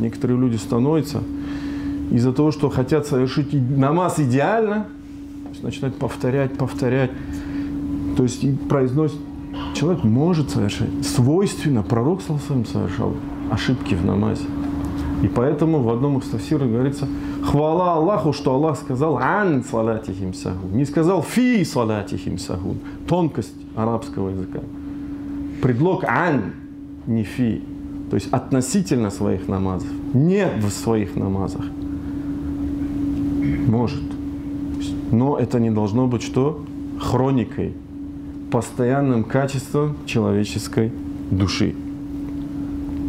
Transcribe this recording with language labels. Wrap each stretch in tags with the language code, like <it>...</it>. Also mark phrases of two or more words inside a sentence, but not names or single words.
<ru>Некоторые люди становятся из-за того, что хотят совершить намаз идеально, то есть начинают повторять. То есть произносит, человек может совершать. Свойственно, пророк совершал ошибки в намазе. И поэтому в одном из тафсиров говорится, хвала Аллаху, что Аллах сказал</ru> <ar>عن صلاتهم ساهون.</ar> <ru>Не сказал</ru> <ar>في صلاتهم ساهون.</ar> <ru>Тонкость арабского языка. Предлог ан, не фи. То есть относительно своих намазов. Не в своих намазах. Может. Но это не должно быть что? Хроникой. Постоянным качеством человеческой души.</ru>